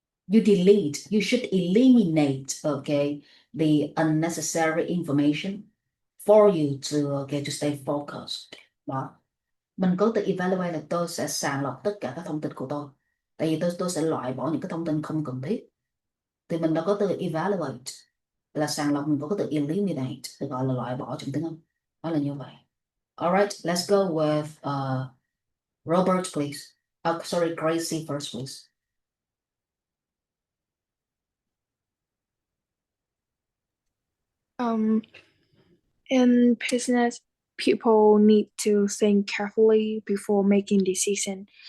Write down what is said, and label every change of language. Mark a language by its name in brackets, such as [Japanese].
[English] You should eliminate, okay, the unnecessary information for you to stay focused. [Vietnamese] Đó. Mình có tự evaluate là tôi sẽ sàng lọc tất cả các thông tin của tôi. Tại vì tôi sẽ loại bỏ những cái thông tin không cần thiết. Thì mình đã có từ evaluate là sàng lọc, mình có từ eliminate được gọi là loại bỏ trong tiếng Anh. Đó là như vậy. [English] Alright, let's go with Robert, please. Sorry, Gracie first, please. In business, people need to think carefully before making decisions.